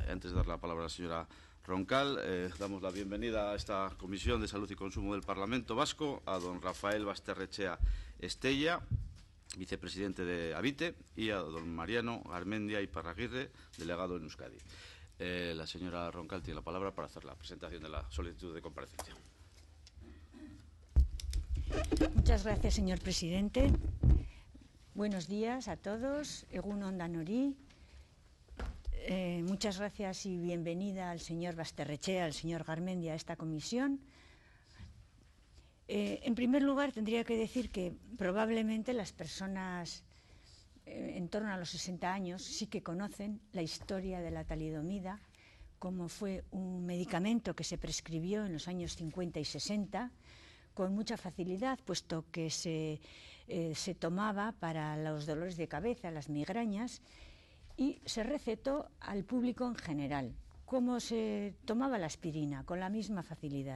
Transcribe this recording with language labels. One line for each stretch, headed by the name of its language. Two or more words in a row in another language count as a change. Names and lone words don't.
Spanish: Y antes de dar la palabra a la señora Roncal, damos la bienvenida a esta Comisión de Salud y Consumo del Parlamento Vasco a don Rafael Basterrechea Estella, vicepresidente de Habite, y a don Mariano Garmendia Iparraguirre, delegado en Euskadi. La señora Roncal tiene la palabra para hacer la presentación de la solicitud de comparecencia. Muchas gracias, señor presidente. Buenos días a todos.
Basque: Egun on danori.
Spanish: Muchas gracias y bienvenida al señor Basterrechea, al señor Garmendia a esta comisión. En primer lugar, tendría que decir que probablemente las personas en torno a los 60 años sí que conocen la historia de la talidomida, como fue un medicamento que se prescribió en los años 50 y 60 con mucha facilidad, puesto que se tomaba para los dolores de cabeza, las migrañas, y se recetó al público en general, como se tomaba la aspirina, con la misma facilidad.